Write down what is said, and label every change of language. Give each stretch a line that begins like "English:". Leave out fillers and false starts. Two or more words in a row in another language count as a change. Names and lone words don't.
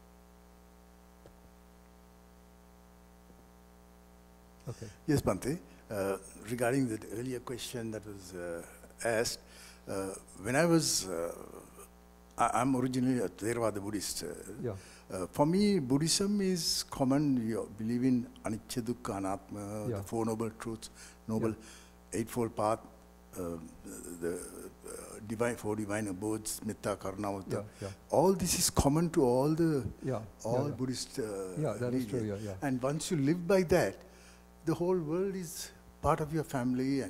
English: Okay. Yes, Bhante. Regarding the earlier question that was asked, when I was, I'm originally a Theravada Buddhist. Yeah. For me, Buddhism is common. You believe in
Pali: anicca, dukkha, anatma,
English: Yeah. the Four Noble Truths, Eightfold Path, the Four Divine Abodes,
Pali: Metta, Karuna, Mudita.
English: Yeah. All this is common to all the Yeah. Buddhist Yeah, that is true, religions. yeah. And once you live by that, the whole world is part of your family, and